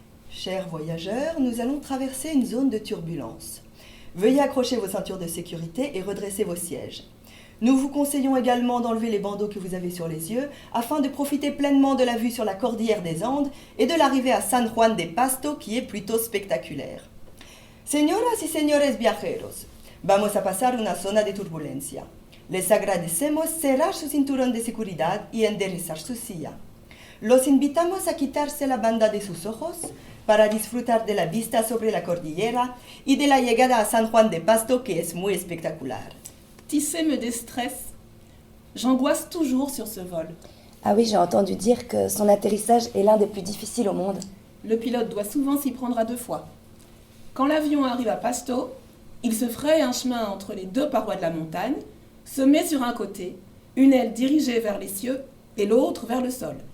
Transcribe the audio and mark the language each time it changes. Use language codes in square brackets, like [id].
[fr] Chers voyageurs, nous allons traverser une zone de turbulence. Veuillez accrocher vos ceintures de sécurité et redresser vos sièges. Nous vous conseillons également d'enlever les bandeaux que vous avez sur les yeux afin de profiter pleinement de la vue sur la cordillère des Andes et de l'arrivée à San Juan de Pasto qui est plutôt spectaculaire. [es] Señoras y señores viajeros, vamos a pasar una zona de turbulencia. Les agradecemos cerrar su cinturón de seguridad y enderezar su silla. Los invitamos a quitarse la banda de sus ojos para disfrutar de la vista sobre la cordillera y de la llegada a San Juan de Pasto que es muy espectacular. [fr] Tisser me déstresse. J'angoisse toujours sur ce vol. Ah oui, j'ai entendu dire que son atterrissage est l'un des plus difficiles au monde. Le pilote doit souvent s'y prendre à 2 fois. Quand l'avion arrive à Pasto, il se fraye un chemin entre les 2 parois de la montagne, se met sur un côté, une aile dirigée vers les cieux et l'autre vers le sol.